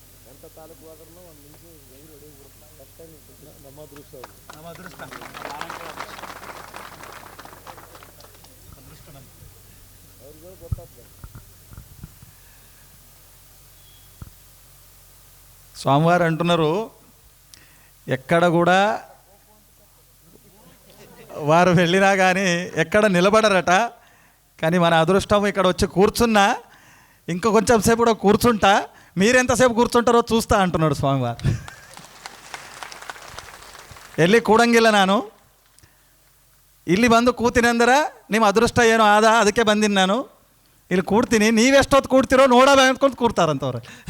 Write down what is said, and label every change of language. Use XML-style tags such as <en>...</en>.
<kn>ಎಂಥ ತಾಲೂಕು ಹೋದ್ರೂ ಒಂದು ನಿಮಿಷ ಗೈರು ಹೊಡೆಯೋಗ್ಬಿಡುತ್ತೆ. ಫಸ್ಟ್ ಟೈಮ್ ನಮ್ಮ ಅದೃಷ್ಟ, ನಮ್ಮ ಅದೃಷ್ಟ, ಅವ್ರಿಗೆ ಗೊತ್ತಾಗ್ತದೆ.</kn> <te>స్వామివారు అంటున్నారు, ఎక్కడ కూడా వారు వెళ్ళినా కానీ ఎక్కడ నిలబడరట. కానీ మన అదృష్టం ఇక్కడ వచ్చి కూర్చున్నా, ఇంకా కొంచెం సేపు కూడా కూర్చుంటా, మీరెంతసేపు కూర్చుంటారో చూస్తా అంటున్నాడు స్వామివారు.</te> <kn>ಎಲ್ಲಿ ಕೂಡಂಗಿಲ್ಲ ನಾನು, ಇಲ್ಲಿ ಬಂದು ಕೂತಿನಂದ್ರ ನಿಮ್ಮ ಅದೃಷ್ಟ ಏನೋ ಆದ, ಅದಕ್ಕೆ ಬಂದಿನಿ ನಾನು. ಇಲ್ಲಿ ಕೂಡ್ತೀನಿ, ನೀವೆಷ್ಟೊತ್ತು ಕೂಡ್ತಿರೋ ನೋಡೋಣ ಅಂದ್ಕೊಂಡು ಕೂಡ್ತಾರಂತವ್ರು.</kn>